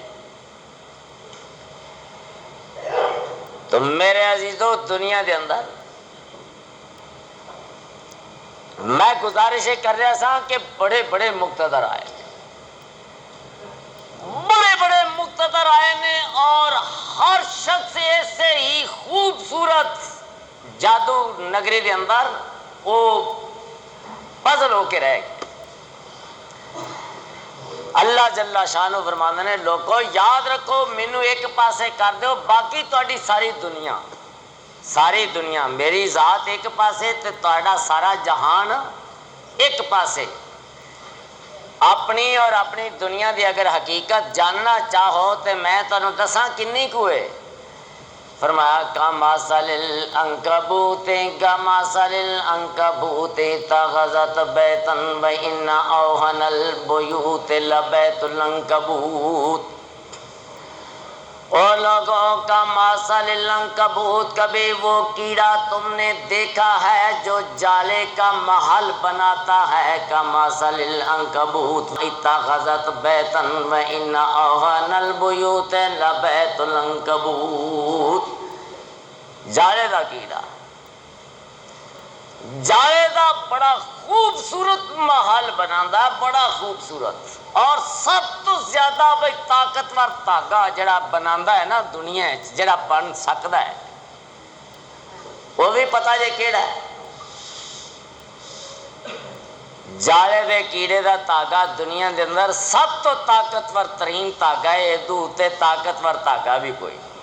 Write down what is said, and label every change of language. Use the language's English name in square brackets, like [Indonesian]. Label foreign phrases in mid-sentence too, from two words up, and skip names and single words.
[Punjabi] تو میرے عزیزو، دنیا دے اندر [Urdu] میں گزارش کر رہا تھا [Punjabi] کہ بڑے بڑے مقتدر آئے، بڑے بڑے مقتدر آئے نے، اور ہر شخص ایسے ہی خوبصورت جادو نگری دے اندر وہ پزل ہو کے رہ گئے۔ اللہ جل شانہ فرماندے نے، لوگو یاد رکھو، مینو ایک پاسے کر دیو، باقی تہاڈی ساری دنیا میری ذات ایک پاسے تے تہاڈا سارا جہان ایک پاسے۔ اپنی اور اپنی دنیا دی اگر حقیقت جاننا چاہو تے میں تانوں دساں کنی کو ہے۔ [Arabic] فرمایا کمثل العنکبوت اتخذت بیتا وان اوہن البیوت لبیت العنکبوت۔ [Urdu] اور لوگوں کا [Arabic] مثل العنکبوت، [Urdu] کبھی وہ کیڑا تم نے دیکھا ہے جو جالے کا محل بناتا ہے؟ [Arabic] کمثل العنکبوت اتخذت بیتا وان اوہن البیوت لبیت العنکبوت۔ [Punjabi] جالے دا کیڑا جالے دا بڑا خوبصورت محل بنانا، بڑا خوبصورت، اور سب تو زیادہ بھائی طاقتور دھاگا جڑا بنانا ہے نا دنیا جڑا بن سکتا ہے، وہ بھی پتا جے کیڑا ہے؟ جالے دے کیڑے دا دھاگا دنیا دے اندر سب تو طاقتور ترین دھاگا ہے، ادو تے طاقتور دھاگا بھی کوئی۔